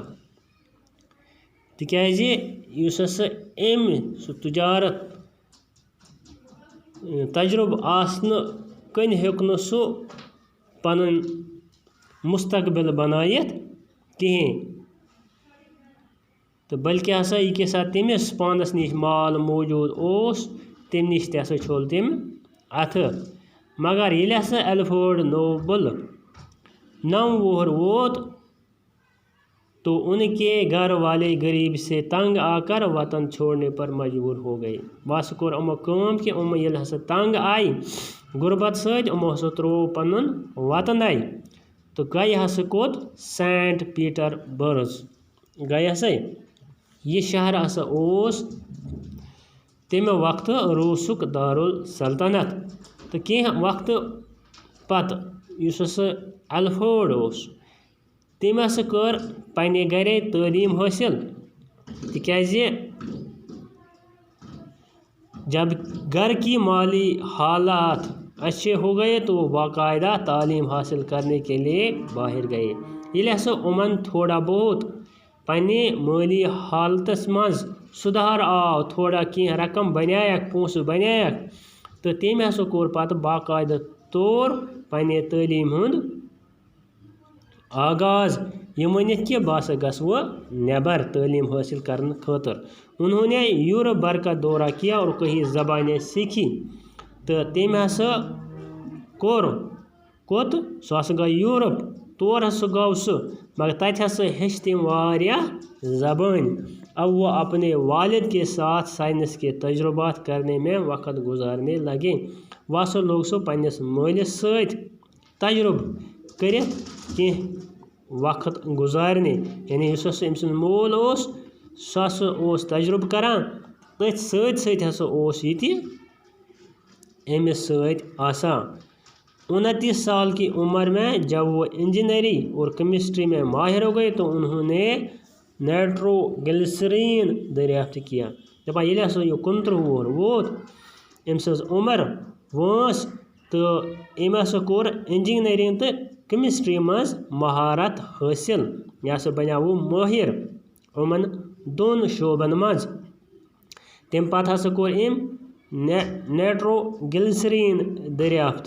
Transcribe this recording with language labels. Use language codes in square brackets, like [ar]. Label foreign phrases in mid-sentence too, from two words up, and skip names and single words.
[ks] تِکیٛازِ یُس ہسا أمۍ سُہ تجارت تجربہٕ آسنہٕ کٔنۍ ہیوٚک نہٕ سُہ پنُن مستقبل بنٲیِتھ کِہیٖنۍ، تہٕ بلکہِ ہسا یہِ ساتہٕ تٔمِس پانس نِش مال موٗجوٗد اوس تَمہِ نِش تہِ ہسا چھوٚل تٔمۍ اَتھٕ. مگر ییٚلہِ ہسا الفریڈ نوبل 9 وُہر ووت [ur] تو ان کے گھر والے غریبی سے تنگ آ کر وطن چھوڑنے پر مجبور ہو گئے. [ks] بس کوٚر یِمو کٲم کہِ یِم ییٚلہِ ہسا تنگ آیہِ غُربت سۭتۍ یِمو ہسا ترٛوو پنُن وطنٕے تہٕ گٔے ہسا کوٚت سینٹ پیٹر برٕز گٔے ہسا. یہِ شہر ہسا اوس تَمہِ وقتہٕ روٗسُک دارالسلطنت. تہٕ کینٛہہ وقتہٕ پتہٕ یُس ہسا الفریڈ اوس تٔمۍ ہسا کٔر پننہِ گرے تعلیٖم حٲصِل، تِکیٛازِ [ur] جب گھر کی مالی حالات اچھے ہو گئے تو وہ باقاعدہ تعلیم حاصل کرنے کے لیے باہر گئے. [ks] ییٚلہِ ہسا یِمن تھوڑا بہت پننہِ مٲلی حالتس منٛز سُدھار آو، تھوڑا کینٛہہ رقم بنیایکھ، پونٛسہٕ بنیایکھ، تہٕ تٔمۍ ہسا کوٚر پتہٕ باقاعدٕ طور پننہِ تعلیٖم ہُنٛد آغاز، یہ ؤنِتھ کہ بہٕ ہسا گژھٕ وۄنۍ نیبر تعلیٖم حٲصِل کرنہٕ خٲطرٕ. [ur] انہوں نے یورپ بھر کا دورہ کیا اور کئی زبانیں سیکھی. [ks] تہٕ تٔمۍ ہسا کوٚر کوٚت سُہ ہسا گوٚو یورپ، تور ہسا گوٚو سُہ، مگر تتہِ ہسا ہیٚچھ تٔمۍ واریاہ زبٲنۍ. [ur] اب وہ اپنے والد کے ساتھ سائنس کے تجربات کرنے میں وقت گزارنے لگے. [ks] وہ ہسا لوگ سُہ پننِس مٲلِس سۭتۍ تجربہٕ کٔرِتھ کینٛہہ وقت گزارنہِ. یعنی یُس ہسا أمۍ سُنٛد مول اوس سُہ ہسا اوس تجربہٕ کران، تٔتھۍ سۭتۍ سۭتۍ ہسا اوس یہِ تہِ أمِس سۭتۍ آسان. [ur] 29 سال کی عمر میں جب وہ انجینئرنگ اور کیمسٹری میں ماہر ہو گئے تو انہوں نے نائٹرو گلسرین دریافت کیا. [ks] دپان ییٚلہِ ہسا یہِ 29 وُہر ووت، أمۍ سٕنٛز عمر وٲنٛس تہٕ أمۍ ہسا کوٚر انجینئرنگ تہٕ کیمسٹری منٛز مہارت حٲصِل. یہِ ہسا بنیٛاو مٲہِر یِمن دۄن شعبن منٛز. تَمہِ پتہٕ ہسا کوٚر أمۍ نائٹرو گلسرین دریافت.